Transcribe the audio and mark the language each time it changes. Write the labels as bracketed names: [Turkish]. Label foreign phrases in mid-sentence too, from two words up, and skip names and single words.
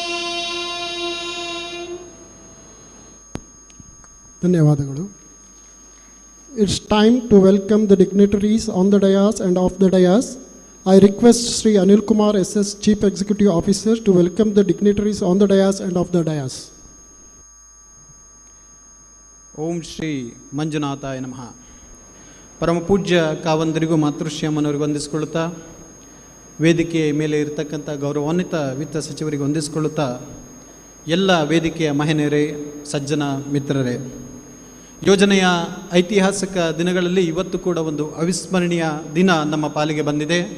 [Kannada] ಧನ್ಯವಾದಗಳು. [English] It's time to welcome the dignitaries on the dais and off the dais. I request Sri Anil Kumar SS, Chief Executive Officer, to welcome the dignitaries on the dais and off the dais. [Sanskrit] ಓಂ ಶ್ರೀ ಮಂಜುನಾಥಾಯ ನಮಃ. [Kannada] ಪರಮ ಪೂಜ್ಯ ಕಾವಂದರಿಗೂ ಮಾತೃಶ್ರೀ ಅಮ್ಮನವರಿಗೂ ವಂದಿಸಿಕೊಳ್ಳುತ್ತಾ, ವೇದಿಕೆಯ ಮೇಲೆ ಇರತಕ್ಕಂಥ ಗೌರವಾನ್ವಿತ ವಿತ್ತ ಸಚಿವರಿಗೆ ವಂದಿಸಿಕೊಳ್ಳುತ್ತಾ, ಎಲ್ಲ ವೇದಿಕೆಯ ಮಹಿಳೆಯರೇ, ಸಜ್ಜನ ಮಿತ್ರರೇ, ಯೋಜನೆಯ ಐತಿಹಾಸಿಕ ದಿನಗಳಲ್ಲಿ ಇವತ್ತು ಕೂಡ ಒಂದು ಅವಿಸ್ಮರಣೀಯ ದಿನ ನಮ್ಮ ಪಾಲಿಗೆ ಬಂದಿದೆ.